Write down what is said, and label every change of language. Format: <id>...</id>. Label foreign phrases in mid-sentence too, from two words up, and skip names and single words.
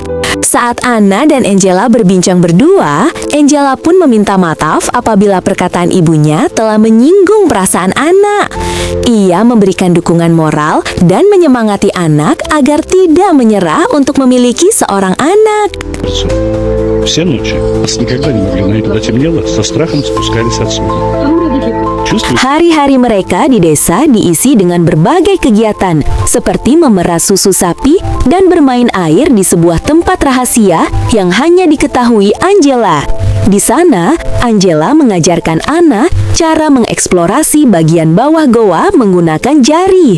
<id>Saat Anna dan Angela berbincang berdua, Angela pun meminta maaf apabila perkataan ibunya telah menyinggung perasaan Anna. Ia memberikan dukungan moral dan menyemangati anak agar tidak menyerah untuk memiliki seorang anak.</id> <ru>Все ночи нас никогда не могли найти. Когда темнело, со страхом спускались отсюда.</ru> <id>Hari-hari mereka di desa diisi dengan berbagai kegiatan, seperti memerah susu sapi dan bermain air di sebuah tempat rahasia yang hanya diketahui Angela. Di sana, Angela mengajarkan Anna cara mengeksplorasi bagian bawah goa menggunakan jari.</id>